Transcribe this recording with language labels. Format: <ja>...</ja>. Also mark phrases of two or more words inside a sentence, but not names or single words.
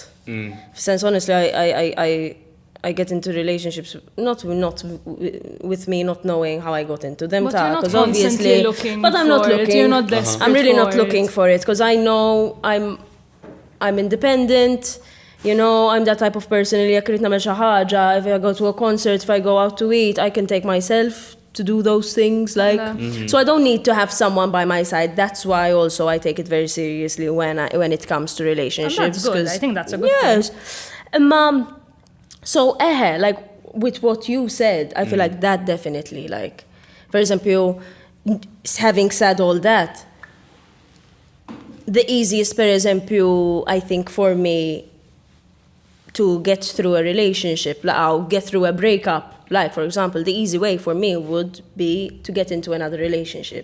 <en>Since honestly, I get into relationships not with me not knowing how I got into them. But you're not 'cause constantly looking but I'm not for it. looking. You're not desperate I'm really not for looking it. for it because I know I'm independent. You know, I'm that type of person</en> <mt>li jekk irid nagħmel xi ħaġa,</mt> <en>if I go to a concert, if I go out to eat, I can take myself to do those things. Like, so I don't need to have someone by my side. That's why also I take it very seriously when it comes to relationships. And that's good. 'cause- I think that's a good yes. So, like, with what you said, I feel like that definitely, like, for example, having said all that, the easiest, for example, I think for me to get through a relationship, or get through a breakup, like, for example, the easy way for me would be to get into another relationship,</en>